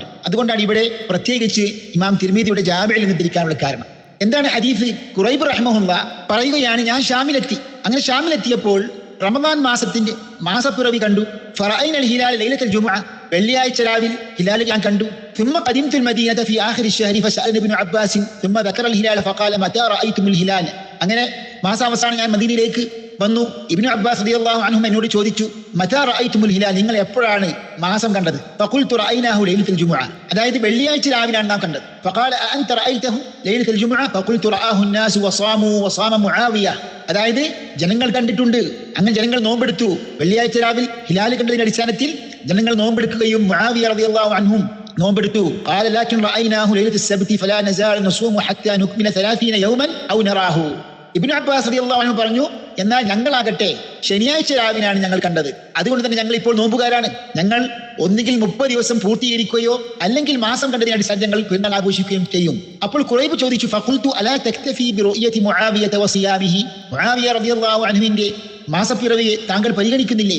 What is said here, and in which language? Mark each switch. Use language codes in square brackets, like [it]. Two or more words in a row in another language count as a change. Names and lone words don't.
[ml] അതുകൊണ്ടാണ് ഇവിടെ പ്രത്യേകിച്ച് ഇമാം തിർമിദിയുടെ ജാമിഇൽ നിന്ന് ഉദ്ധരിക്കാനുള്ള കാരണം. എന്താണ് ഹദീസ്? ഖുറൈബ് റഹ്മഹുല്ലാ പറയുകയാണ്, ഞാൻ ഷാമിലെത്തി. അങ്ങനെ ഷാമിലെത്തിയപ്പോൾ റമദാൻ മാസത്തിന്റെ മാസപ്പിറവി കണ്ടു. [ar] فرأينا الهلال ليلة الجمعة, [ml] വെള്ളിയാഴ്ച രാവിൽ ഹിലാൽ ഞാൻ കണ്ടു. [ar] ثم قدمت المدينة في آخر الشهر فسألني ابن عباس ثم ذكر الهلال فقال متى رأيتم الهلال. [ml] അങ്ങനെ മാസാവസാനം ഞാൻ മദീനയിലേക്ക് വന്നു. ഇബ്നു അബ്ബാസ് [ar] رضي الله عنه [ml] എന്നോട് ചോദിച്ചു, [ar] متى رأيتم الهلال, [ml] നിങ്ങൾ എപ്പോഴാണ് മാസം കണ്ടത്? [ar] فقلت رأيناه ليلة الجمعة, [ml] അതായത് വെള്ളിയാഴ്ച രാവിലാണ് നാം കണ്ടത്. [ar] فقال أأنت رأيته ليلة الجمعة? فقلت رآه الناس وصاموا وصام معاوية, [ml] അതായത് ജനങ്ങൾ കണ്ടിട്ടുണ്ട്, അങ്ങനെ ജനങ്ങൾ നോമ്പെടുത്തു. വെള്ളിയാഴ്ച രാവിൽ ഹിലാൽ കണ്ടതിന്റെ അടിസ്ഥാനത്തിൽ ജനങ്ങൾ നോമ്പെടുക്കുകയും മുആവിയ [ar] رضي الله عنهم [ml] നോമ്പെടുത്തു. [ar] قال لكن رأيناه ليلة السبت فلا نزال نصوم حتى نكمل 30 يوما أو نراه. [ml] ഇബ്നു അബ്ബാസ് [ar] رضي الله عنه [ml] പറഞ്ഞു, എന്നാൽ ഞങ്ങളാകട്ടെ ശനിയാഴ്ച രാവിലാണ് ഞങ്ങൾ കണ്ടത്, അതുകൊണ്ട് തന്നെ ഞങ്ങൾ ഇപ്പോൾ നോമ്പുകാരാണ്. ഞങ്ങൾ ഒന്നുകിൽ 30 ദിവസം പൂർത്തീകരിക്കുകയോ അല്ലെങ്കിൽ മാസം കണ്ടതിന് അടിസ്ഥാനത്തിൽ ഞങ്ങൾ പെരുന്നാൾ ആഘോഷിക്കുകയും ചെയ്യും. അപ്പോൾ ഖുറൈബ് ചോദിച്ചു, [ar] فقلت ألا تكتفي برؤية معاوية وصيامه, [ml] മുആവിയ റളിയല്ലാഹു അൻഹുവിന്റെ മാസപ്പിറവിയെ താങ്കൾ പരിഗണിക്കുന്നില്ലയോ?